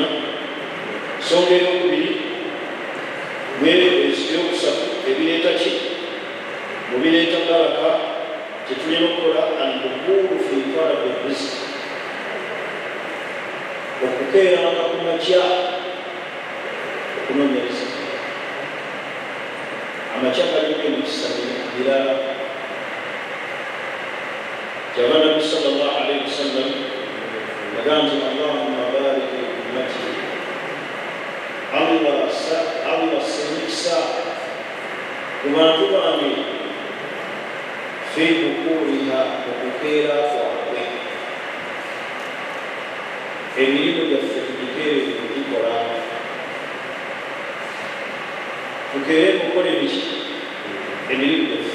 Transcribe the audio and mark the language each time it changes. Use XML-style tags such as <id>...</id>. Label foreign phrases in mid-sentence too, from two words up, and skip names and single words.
<lg>Nsonga eyokubiri eyokusatu ebireeta ki mubireeta baraka kyetulina okukola</lg> <ar>البكور في طلب الرزق,</ar> <lg>okukeeranga ku makya okunoonya riziki. Amakya galimu emikisa birala. Kyava Nabbi</lg> <ar>صلى الله عليه وسلم</ar> <lg>yagamba nti</lg> <ar>اللهم بارك لأمتي,</ar> <lg>Allah semikisa ku bantu bange</lg> <ar>في بكورها,</ar> <lg>okukeera kwabwe. Emirimu gyaffe tugikeere kugikola, tukeere kukola emiki emirimu gyaffe.</lg>